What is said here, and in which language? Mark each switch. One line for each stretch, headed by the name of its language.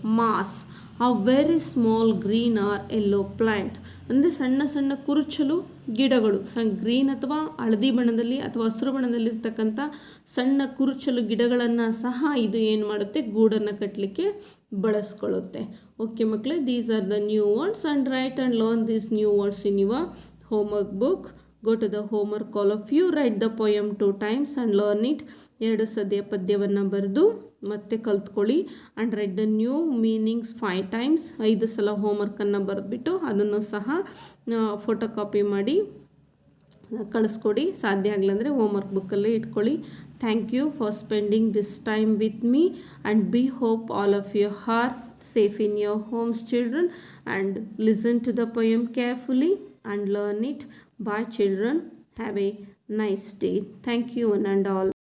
Kannada: Mass
English: a very small green or yellow plant
Kannada: ಅಂದರೆ ಸಣ್ಣ ಸಣ್ಣ ಕುರುಚಲು ಗಿಡಗಳು, ಗ್ರೀನ್ ಅಥವಾ ಹಳದಿ ಬಣ್ಣದಲ್ಲಿ ಅಥವಾ ಹಸಿರು ಬಣ್ಣದಲ್ಲಿರ್ತಕ್ಕಂಥ ಸಣ್ಣ ಕುರುಚಲು ಗಿಡಗಳನ್ನು ಸಹ ಇದು ಏನು ಮಾಡುತ್ತೆ, ಗೂಡನ್ನು ಕಟ್ಟಲಿಕ್ಕೆ ಬಳಸ್ಕೊಳ್ಳುತ್ತೆ.
English: Okay ಮಕ್ಕಳೇ, these are the new words and write and learn these new words in your homework book. Go to the homework, all of you. Write the poem 2 times and learn it. 2
Kannada: ಸದ್ಯ ಪದ್ಯವನ್ನು ಬರೆದು ಮತ್ತೆ ಕಲ್ತ್ಕೊಳ್ಳಿ.
English: And write the new meanings 5 times.
Kannada: 5 ಸಲ ಹೋಮ್ವರ್ಕನ್ನು ಬರೆದ್ಬಿಟ್ಟು ಅದನ್ನು ಸಹ photo copy ಮಾಡಿ ಕಳಿಸ್ಕೊಡಿ. ಸಾಧ್ಯ ಆಗಲಂದರೆ ಹೋಮ್ವರ್ಕ್ ಬುಕ್ಕಲ್ಲೇ ಇಟ್ಕೊಳ್ಳಿ.
English: Thank you for spending this time with me and be hope all of you are safe in your homes, children, and listen to the poem carefully and learn it. Bye children, have a nice day. Thank you one and all.